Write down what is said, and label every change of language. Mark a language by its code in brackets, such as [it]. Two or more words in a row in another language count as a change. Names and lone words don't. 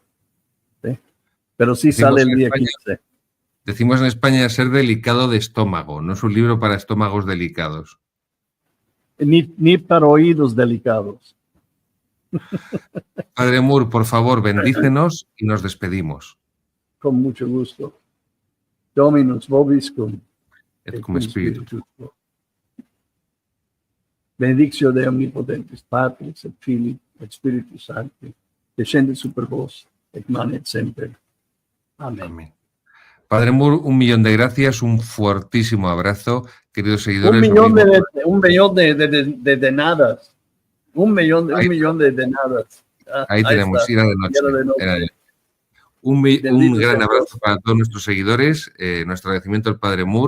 [es] ¿Sí? Pero sí sale el día 15. Decimos en España ser delicado de estómago, no es un libro para estómagos delicados. Ni para oídos delicados. Padre Mur, por favor, bendícenos y nos despedimos. Con mucho gusto. [la] Dominus vobiscum. Et cum spiritu. Benedictio de omnipotentes Patris et Filii et Spiritus Sancti, descende super vos, et manet semper. [es] Amén. Amén. Padre Mur, 1.000.000 de gracias, un fuertísimo abrazo, queridos seguidores. 1.000.000 de nadas. 1.000.000 de nadas. Ahí tenemos, está. Era de noche. Un gran abrazo para todos nuestros seguidores, nuestro agradecimiento al Padre Mur.